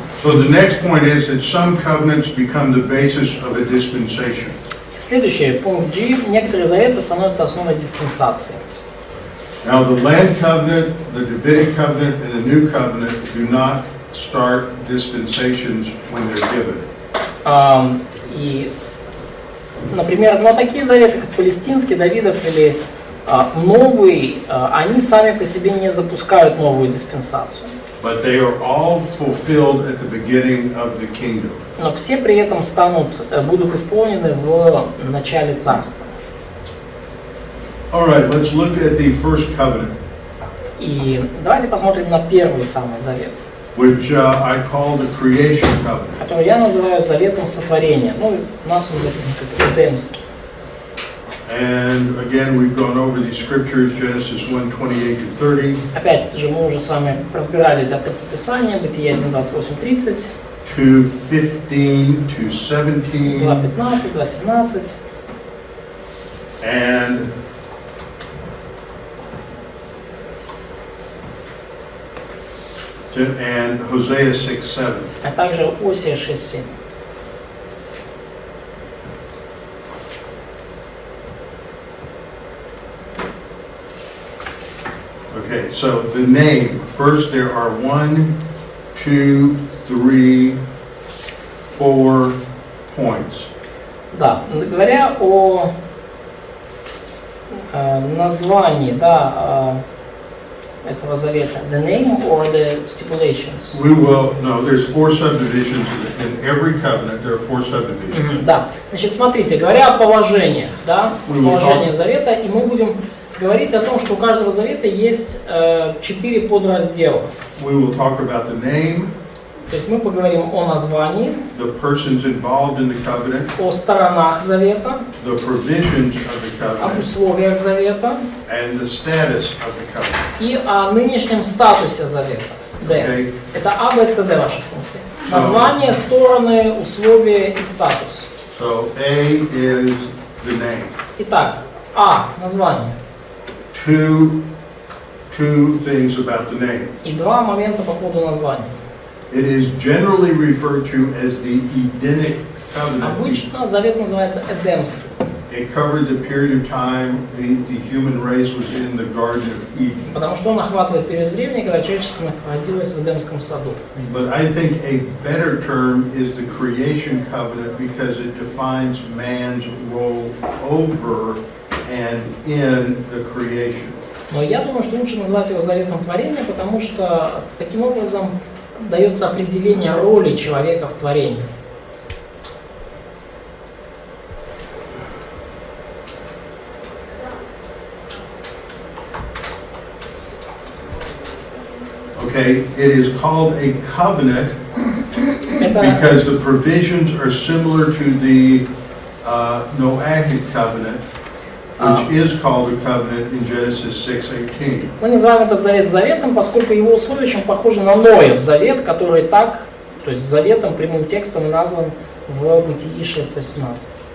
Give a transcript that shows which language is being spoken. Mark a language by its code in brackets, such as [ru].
[en] So the next point is that some covenants become the basis of a dispensation. [ru] Следующий пункт G. Некоторые заветы становятся основой диспенсации. [en] Now the land covenant, the Davidic covenant, and the new covenant do not start dispensations when they're given. [ru] И, например, но такие заветы, как палестинский, Давидов или новый, они сами по себе не запускают новую диспенсацию. [en] But they are all fulfilled at the beginning of the kingdom. [ru] Но все при этом будут исполнены в начале царства. [en] All right, let's look at the first covenant, [ru] И давайте посмотрим на первый самый завет, [en] which I call the creation covenant. [ru] который я называю заветом сотворения. Ну, у нас он записан как Эдемский. [en] And again, we've gone over these scriptures, Genesis 1:28-30. [ru] Опять же, мы уже с вами разбирали эти отрывки Писания, Бытие 1:28-30, [en] 2:15-17. [ru] 2:15, 2:17. [en] And Hosea 6:7. [ru] А также Осия 6:7. [en] Okay, so the name, first there are 1, 2, 3, 4 points. [ru] Да, говоря о названии, да, этого завета, [en] the name or the stipulations? There's 4 subdivisions in every covenant, there are 4 subdivisions. [ru] Да, значит, смотрите, говоря о положениях, да, положениях завета, и мы будем говорить о том, что у каждого завета есть 4 подраздела. [en] We will talk about the name, [ru] То есть мы поговорим о названии, [en] the persons involved in the covenant, [ru] о сторонах завета, [en] the provisions of the [ru] об [en] covenant, [ru] условиях завета [en] and the status of the covenant. [ru] и о нынешнем статусе завета. Д. [en] Okay? [ru] Это А, Б, С, Д ваши пункты. Название, стороны, условия и статус. [en] So A is the name. [ru] Итак, А – название. [en] Two things about the name. [ru] И два момента по поводу названия. [en] It is generally referred to as the Edenic covenant. [ru] Обычно завет называется Эдемский. [en] It covered the period of time the human race was in the Garden of Eden. [ru] Потому что он охватывает период времени, когда человечество находилось в Эдемском саду. [en] But I think a better term is the creation covenant because it defines man's role over and in the creation. [ru] Но я думаю, что лучше назвать его заветом творения, потому что таким образом дается определение роли человека в творении. [en] Okay, it is called a covenant [ru] Это, [en] because the provisions are similar to the Noahic covenant, which is called a covenant in Genesis 6:18. [ru] мы называем этот завет заветом, поскольку его условия очень похожи на Ноев завет, который так, то есть заветом, прямым текстом назван в Бытии 6:18.